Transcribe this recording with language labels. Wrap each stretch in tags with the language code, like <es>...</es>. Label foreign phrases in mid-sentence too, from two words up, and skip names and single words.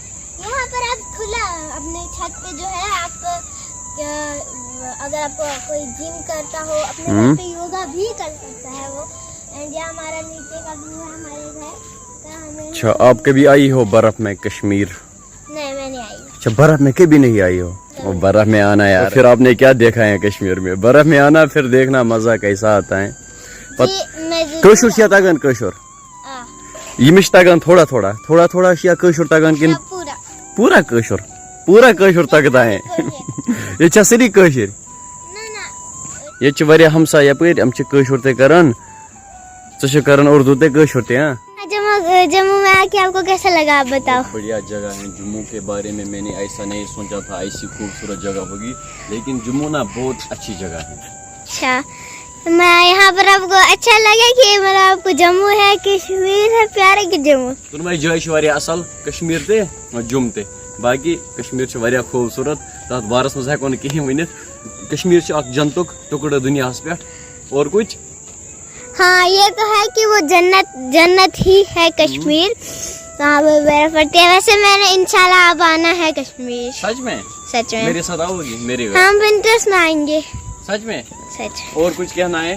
<hi>यहाँ पर आप खुला अपने छत पे जो है आप अगर आपको कोई जिम करता हो अपने घर पे योगा भी कर सकता है वो। एंड यहाँ हमारा नीचे का व्यू है हमारे घर। अच्छा, आप कभी आई हो बर्फ में कश्मीर? नहीं, मैं नहीं आई। अच्छा, बर्फ में कभी नहीं आई हो? और बर्फ में आना यार, फिर आपने क्या देखा है कश्मीर में? बर्फ में आना फिर देखना मजा कैसा आता है।</hi> <ks>कशुर शिया तगन कशुर यमिश तगन थोड़ा शिया कशुर तगन किन पूरा कशुर तगता है। ये सरी कशर, ये वारिया हमसा यपर हम कशुर ते करन, च करन उर्दू ते कशुर ते।</ks> <hi>हाँ, जब जम्मू में आके आपको कैसा लगा, आप बताओ। बढ़िया जगह है जम्मू के बारे में, मैंने ऐसा नहीं सोचा था ऐसी खूबसूरत जगह होगी, लेकिन जम्मू ना बहुत अच्छी जगह है। अच्छा, मैं यहाँ पर आपको अच्छा लगा कि मतलब आपको जम्मू है, कश्मीर है, प्यारे की जम्मू।</hi> <ks>दोनों जगह छ वारिया असल, कश्मीर ते जुम ते, बाकी कश्मीर छ वारिया खूबसूरत, तथ बारस मज हेको न कहीं वनित। कश्मीर छ अख जन्नतुक टुकड़ दुनियास पे।</ks> <hi>और कुछ? हाँ, ये तो है कि वो जन्नत ही है कश्मीर, वहाँ पे बर्फ पड़ती है। वैसे मैंने इंशाल्लाह अब आना है कश्मीर। सच में? सच में। मेरे साथ आओगी मेरे घर? हम विंटर्स में आएंगे। सच में? सच। और कुछ कहना है?</hi>